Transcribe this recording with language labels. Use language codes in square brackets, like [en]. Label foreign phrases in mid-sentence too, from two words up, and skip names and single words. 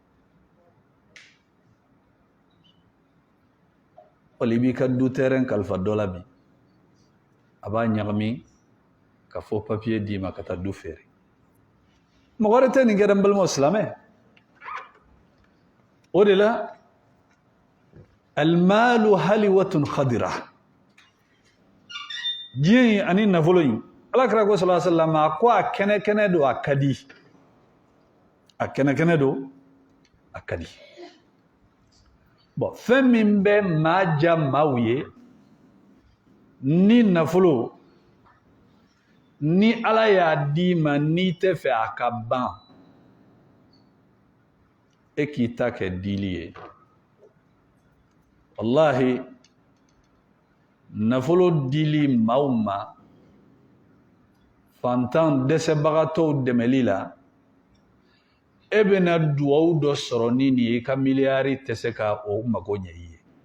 [bm] wali i b'i ka du terrain kalifa dɔ la bi a b'a ɲagami ka fɔ papier d'i ma ka taa du feere mɔgɔ wɛrɛ tɛ nin kɛ n balimaw silamɛ o de la [ar] المال حلوة خضرة [bm] diɲɛ in ani nafolo in alakira ko [ar] صلى الله عليه وسلم [bm] a ko a kɛnɛ don a ka di a kɛnɛ don a ka di bon fɛn min bɛ maa ja maaw ye ni nafolo ni ala y'a d'i ma n'i tɛ fɛ a ka ban e k'i ta kɛ dili ye wallahi nafolo dili maaw ma fantan dɛsɛbagatɔw dɛmɛli la e bɛna duwawu dɔ sɔrɔ ni nin ye i ka miliyari tɛ se ka o mago ɲɛ i ye